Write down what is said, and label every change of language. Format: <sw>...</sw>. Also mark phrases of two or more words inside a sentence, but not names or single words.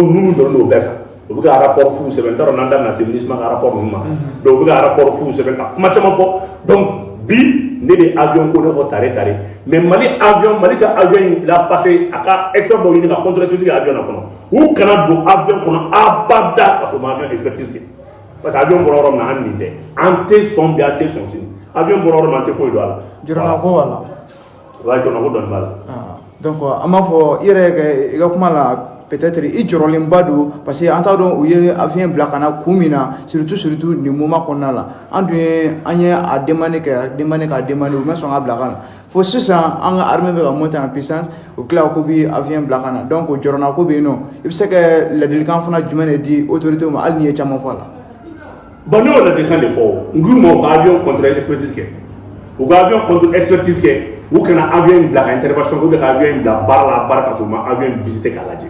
<bm>ninnu dɔrɔn de o bɛɛ kan u bɛ ka rapport f'u sɛbɛn n t'a dɔn n'an da bɛna se MINUSMA ka rapport ninnu ma donc u bɛ ka rapport f'u sɛbɛn ka kuma caman fɔ donc bi ne bɛ avion ko ne fɔ tare mais Mali ka avion in la passé a ka expert dɔw ɲini ka contrôler sigi avion na fɔlɔ u kana don avion kɔnɔ abada ka sɔrɔ ma avion expertise kɛ</bm> <fr>parce que</fr> <bm>avion bɔra yɔrɔ min na an nin tɛ an tɛ sɔn bi an tɛ sɔn sini avion bɔra yɔrɔ min an tɛ foyi don a la. jɔrɔna ko b'a la. wa jɔrɔna ko dɔɔni b'a la. donc an b'a fɔ i yɛrɛ i ka kuma la peut-être i jɔrɔlenba don</bm> <fr>parce que</fr> <bm>an t'a dɔn u ye avion bila ka na kun min na surtout nin moment kɔnɔna la an ye a demandé k'a demandé u ma sɔn ka bila ka na fo sisan an ka armée bɛ ka</bm> <fr>monter en puissance</fr> <bm>u tila ko bi avion bila ka na donc jɔrɔna ko bɛ yen nɔ i bɛ se ka ladilikan fana jumɛn de di autorités ma hali n'i ye caman fɔ a la. Bon ne y'o ladilikan de fɔ nguuru ma u ka</bm> <fr>avion contre expertise</fr> <bm>kɛ u ka</bm> <fr>avion contre expertise</fr> <bm>kɛ u kana avion in bila ka</bm> <fr>intervention ou bien</fr> <bm>ka avion in bila baara ka sɔrɔ u ma avion in visiter k'a lajɛ.</bm>